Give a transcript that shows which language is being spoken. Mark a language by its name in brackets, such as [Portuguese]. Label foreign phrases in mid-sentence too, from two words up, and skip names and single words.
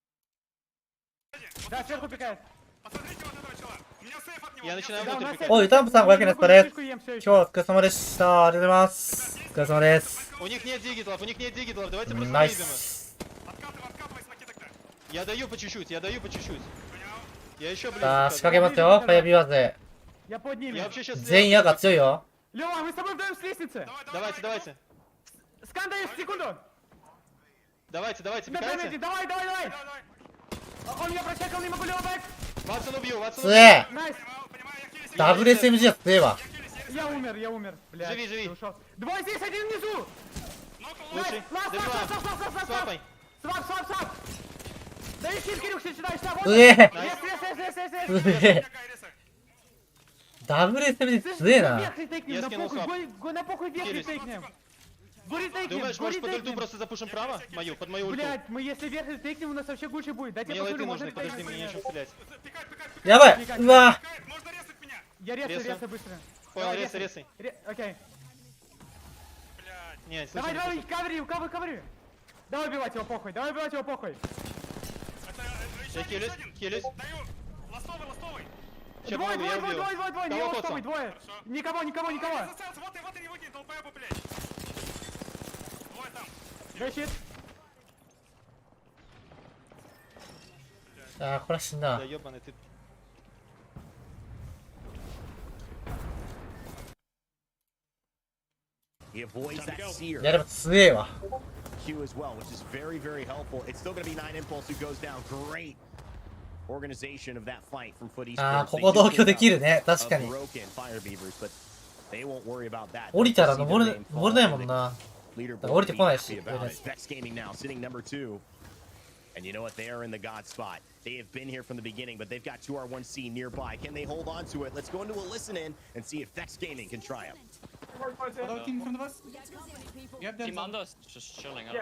[Russian] Я начинаю внутрь. [Japanese] おい、タンプさん500円です。これ。今日はお疲れ様でした。ありがとうございます。お疲れ様です。 [Russian] У них нет дигитлов, у них нет дигитлов. Давайте просто Найс. Я даю по чуть-чуть, я даю по чуть-чуть. Я еще ближе. [Japanese] さあ、仕掛けますよ。ファイアビーワーズ。 [Russian] Я вообще сейчас... [Japanese] 全員赤強いよ。 [Russian] Лёва, мы с тобой вдвоем с лестницы. Давайте, давайте. Скан даешь, секунду. Давайте, давайте, Давай, пикайте. давай, давай, давай. Он меня прочекал, не могу, Лёва, бэк. Ватсон убью, Ватсон [Japanese] 強え。 [Russian] Найс. [Japanese] ダブル SMG は強えわ。 [Russian] Я умер. Блядь, Живи, живи. ты ушел. Двое здесь, один внизу. Лучший. Ласт. Свапай. Свап. Дай щит, Кирюх, сюда. Вот. [Japanese] 強え。 [English] Yes. [Japanese] 強え。ダブル SMG 強えな。 [Russian] На похуй, на похуй вверх ретейкнем. Думаешь, может под ульту просто запушим право? Мою, под мою ульту. Блядь, мы если вверх ретейкнем, у нас вообще гуще будет. Дайте Мне я лайты посмотрю, можно нужны, подожди, мне ретейкнуть. нечем стрелять. [Japanese] やばい。うわ。 [Russian] Я резаю быстро. Понял, резай. Окей. Нет, Давай, кавери. Давай убивать его, похуй. Я хилюсь. Двое. Не ластовый, двое. Никого. Дай щит. [Japanese] あー、これは死んだ。 [Russian] Да ёбаный ты. [Japanese] いやでも強えわ。 [English] Q as well, which is very, very helpful. It's still going to be 9 Impulse who goes down. Great organization of that fight from Foot [Japanese] あー、 [English] Esports. [Japanese] ここ同居できるね。確かに。 [English] Broken Fire Beavers, but they won't worry about that. [Japanese] 降りたら登れないもんな。 [English] Leaderboard [Japanese] 降りてこないし。 [English] about it. Vex Gaming now sitting number 2. And you know what? They are in the God spot. They have been here from the beginning, but they've got 2R1C nearby. Can they hold on to it? Let's go into a listen in and see if Vex Gaming can triumph. Other team in front of us. Yep, Team under is just chilling out.